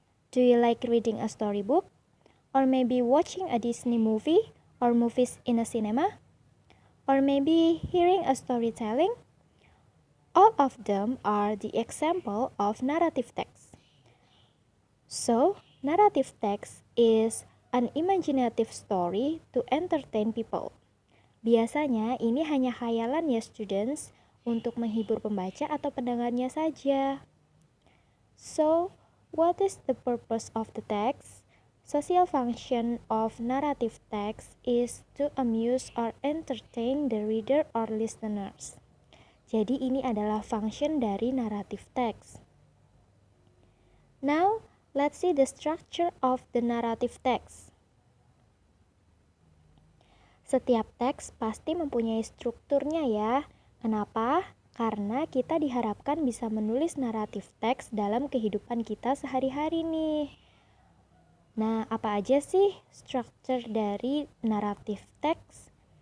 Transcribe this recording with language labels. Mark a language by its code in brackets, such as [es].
[en] Do you like reading a storybook? Or maybe watching a Disney movie or movies in a cinema? Or maybe hearing a storytelling? All of them are the example of narrative text. So, narrative text is an imaginative story to entertain people. [id] Biasanya ini hanya khayalan ya students untuk menghibur pembaca atau pendengarnya saja. [en] So, what is the purpose of the text? Social function of narrative text is to amuse or entertain the reader or listeners. [id] Jadi ini adalah function dari narrative text. [en] Now, let's see the structure of the narrative text. [id] Setiap teks pasti mempunyai strukturnya ya. Kenapa? Karena kita diharapkan bisa menulis naratif teks dalam kehidupan kita sehari-hari nih. Nah, apa aja sih struktur dari naratif teks?